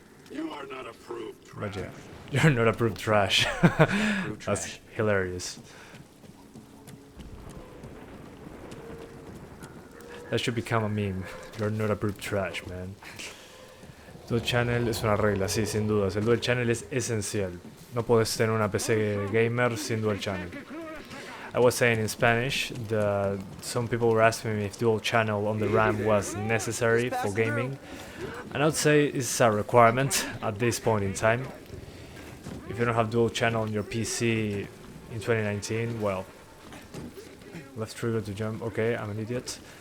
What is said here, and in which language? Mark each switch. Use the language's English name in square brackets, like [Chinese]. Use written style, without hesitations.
[English] You are not approved trash. But yeah, you're not approved trash. That's hilarious. That should become a meme. You're not approved trash, man. [Spanish] Dual channel es una regla, sí, sin dudas. El dual channel es esencial. No puedes tener una PC gamer sin dual channel. [English] I was saying in Spanish that some people were asking me if dual channel on the RAM was necessary for gaming, and I would say it's a requirement at this point in time. If you don't have dual channel on your PC in 2019, well, left trigger to jump, okay, I'm an idiot.